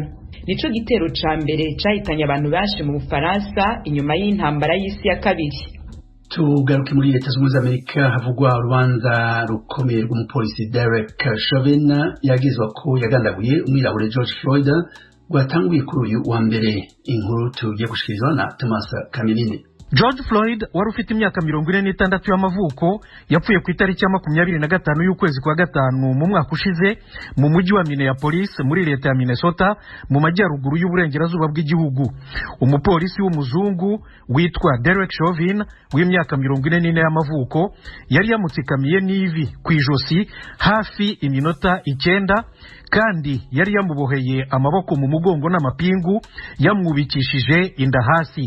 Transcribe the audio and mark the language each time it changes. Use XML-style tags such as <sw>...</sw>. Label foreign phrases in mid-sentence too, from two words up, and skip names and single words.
<rn>Nico gitero ca mbere cahitanye abantu benshi mu Bufaransa inyuma y'intambara y'isi ya kabiri. Tugaruke muri Leta Zunze Ubumwe za Amerika havugwa urubanza rukomeye rw'umupolisi Derek Chauvin yagizwa ko yagandaguye umwirabure George Floyd rwatanguye kuri uyu wa mbere. Inkuru tugiye gushikirizwa na Thomas Kamiline.</rn> <rw>George Floyd wari ufite imyaka 46 y'amavuko yapfuye ku itariki ya 25 y'ukwezi kwa gatanu mu mwaka ushize mu mujyi wa Minneapolis muri leta ya Minnesota mu majyaruguru y'uburengerazuba bw'igihugu. Umupolisi w'umuzungu witwa Derek Chauvin w'imyaka 44 y'amavuko yari yamutsikamiye n'ivi ku ijosi hafi iminota 9 kandi yari yamuboheye amaboko mu mugongo n'amapingu yamwubikishije inda hasi.</rw>